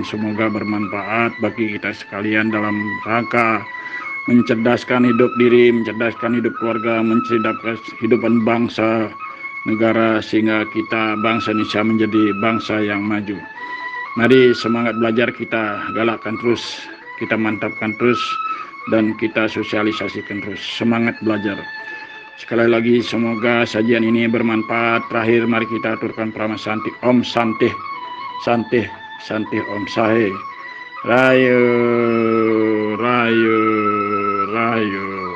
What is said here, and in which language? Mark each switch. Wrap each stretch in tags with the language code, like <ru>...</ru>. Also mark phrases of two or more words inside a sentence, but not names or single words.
<id>Semoga bermanfaat bagi kita sekalian dalam rangka mencerdaskan hidup diri, mencerdaskan hidup keluarga, mencerdaskan kehidupan bangsa, negara, sehingga kita bangsa Indonesia menjadi bangsa yang maju. Mari semangat belajar kita galakkan terus, kita mantapkan terus, dan kita sosialisasikan terus. Semangat belajar. Sekali lagi, semoga sajian ini bermanfaat. Terakhir, mari kita aturkan prama santi.</id> <sa>Om Santih, Santih, Santih Om Sahe. Rayo, Rayo, Rayo.</sa>